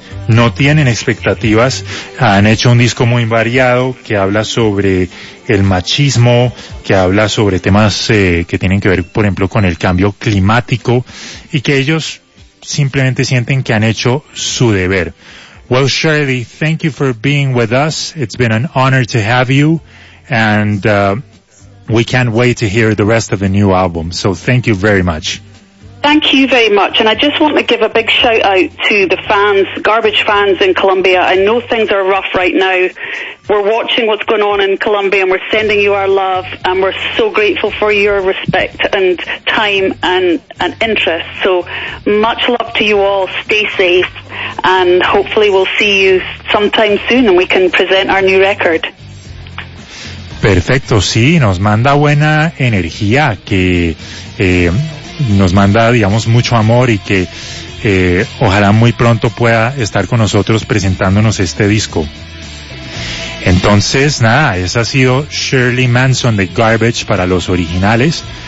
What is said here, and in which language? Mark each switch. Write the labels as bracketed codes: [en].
[es] No tienen expectativas. Han hecho un disco muy variado que habla sobre el machismo, que habla sobre temas que tienen que ver, por ejemplo, con el cambio climático, y que ellos simplemente sienten que han hecho su deber. [en] Well, Shirley, thank you for being with us. It's been an honor to have you, and we can't wait to hear the rest of the new album. So thank you very much. Thank you very much. And I just want to give a big shout out to the fans, Garbage fans in Colombia. I know things are rough right now. We're watching what's going on in Colombia, and we're sending you our love, and we're so grateful for your respect and time and interest. So much love to you all. Stay safe, and hopefully we'll see you soon. sometime soon and we can present our new record. [es] Perfecto, sí, nos manda buena energía, que nos manda, digamos, mucho amor y que ojalá muy pronto pueda estar con nosotros presentándonos este disco. Entonces, nada, esa ha sido Shirley Manson de Garbage para los originales.